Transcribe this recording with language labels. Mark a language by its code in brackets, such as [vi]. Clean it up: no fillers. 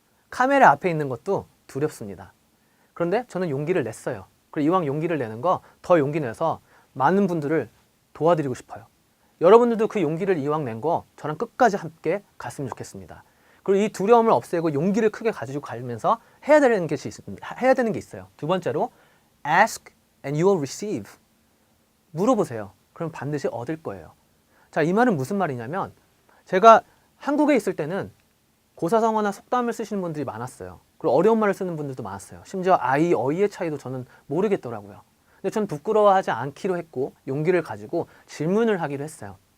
[ko] 카메라 앞에 있는 것도 두렵습니다. 그런데 저는 용기를 냈어요. 그리고 이왕 용기를 내는 거 더 용기 내서 많은 분들을 도와드리고 싶어요. 여러분들도 그 용기를 이왕 낸 거 저랑 끝까지 함께 갔으면 좋겠습니다. 그리고 이 두려움을 없애고 용기를 크게 가지고 가면서 해야 되는 게 있어요. 두 번째로 [en] ask and you will receive. [ko] 물어보세요. 그럼 반드시 얻을 거예요. 자, 이 말은 무슨 말이냐면 제가 한국에 있을 때는 고사성어나 속담을 쓰시는 분들이 많았어요. 그리고 어려운 말을 쓰는 분들도 많았어요. 심지어 아이, 어휘의 차이도 저는 모르겠더라고요. 근데 저는 부끄러워하지 않기로 했고 용기를 가지고 질문을 하기로 했어요.